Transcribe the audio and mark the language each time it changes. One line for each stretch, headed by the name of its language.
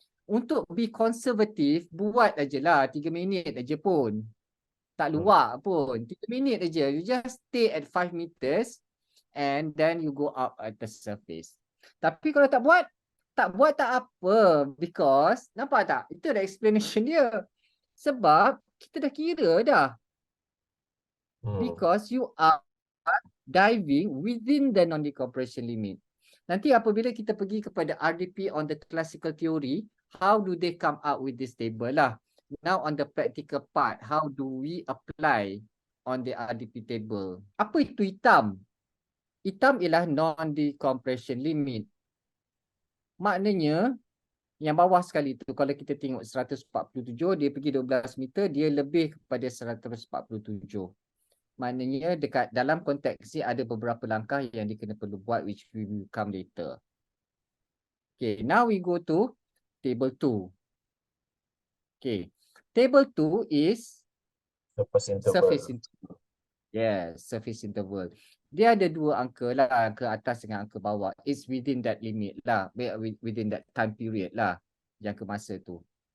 Malay: Untuk be konservatif, buat ajalah 3 minit aja pun. Tak luar pun. 3 minit aja.
English: You just stay at 5 meters and then you go up at the surface.
Malay: Tapi kalau tak buat tak apa. Because, nampak tak? Itu dah explanation dia. Sebab kita dah kira dah.
English: Because you are diving within the non-decompression limit.
Malay: Nanti apabila kita pergi kepada
English: RDP on the classical theory, how do they come up with this table lah? Now on the practical part, how do we apply on the RDP table?
Malay: Apa itu hitam? Hitam ialah non-decompression limit. Maknanya, yang bawah sekali tu, kalau kita tengok 147, dia pergi 12 meter, dia lebih kepada 147. Maknanya dekat dalam konteks ni ada beberapa langkah yang dia kena perlu buat,
English: which we will come later. Okay, now we go to table 2. Okay, table 2 is surface interval. Yes, surface interval.
Malay: Dia ada dua angka lah, angka atas dengan angka bawah.
English: It's within that limit lah, within that time period lah,
Malay: jangka masa tu.